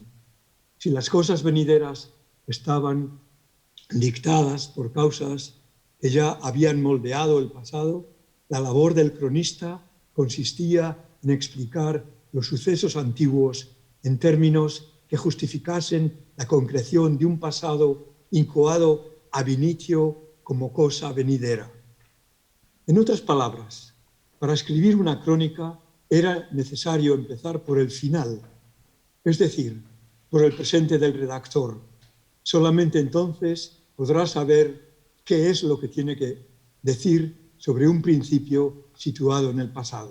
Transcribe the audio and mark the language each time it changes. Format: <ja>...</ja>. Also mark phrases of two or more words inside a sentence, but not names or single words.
<es>Si las cosas venideras estaban dictadas por causas que ya habían moldeado el pasado, la labor del cronista consistía en explicar los sucesos antiguos en términos que justificasen la concreción de un pasado incoado</es> <la>ab initio</la> <es>como cosa venidera. En otras palabras, para escribir una crónica era necesario empezar por el final, es decir, por el presente del redactor. Solamente entonces podrá saber qué es lo que tiene que decir sobre un principio situado en el pasado.</es>